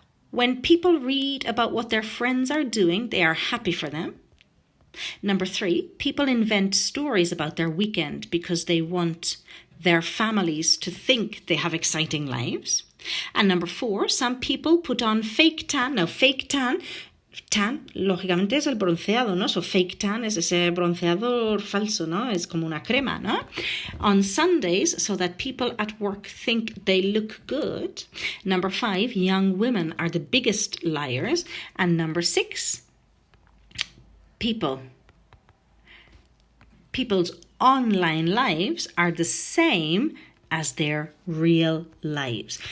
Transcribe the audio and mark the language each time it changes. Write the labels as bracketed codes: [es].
[en] When people read about what their friends are doing, they are happy for them. Number 3, people invent stories about their weekend because they want their families to think they have exciting lives. And number 4, some people put on fake tan. [es] Now, fake tan, lógicamente es el bronceado, ¿no? So fake tan es ese bronceador falso, ¿no? Es como una crema, ¿no? [en] On Sundays, so that people at work think they look good. Number 5, young women are the biggest liars. And number 6, people's online lives are the same as their real lives.